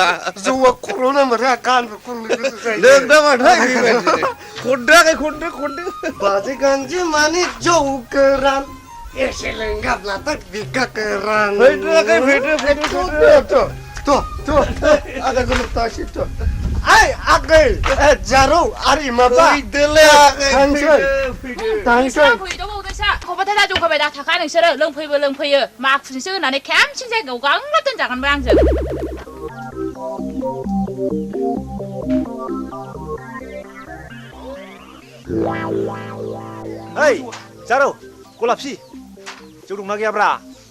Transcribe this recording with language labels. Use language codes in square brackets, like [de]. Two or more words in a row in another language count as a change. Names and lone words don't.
[brx] जौआ खर' नांबाथाय गानबो खननो गोसो जायो लोंदामाथाय खनदो बाजै गांजेमानि जौ गोरान एसे लोंगाब्लाथाय बिखा गोरान फैदो आगै गोलोबथासै Ay, agay! Jaro, ari maba! फैदोलै आगै Tangsoy! खबाथाय जौगाबाय दा थाखा नोंसोरो लोंफैयो माखुनिसो होनानै खेमसिन जायगायाव गांला दोनजागोनबा आंजों Hey, Jaro, गलापसि जौ दंना गैयाब्रा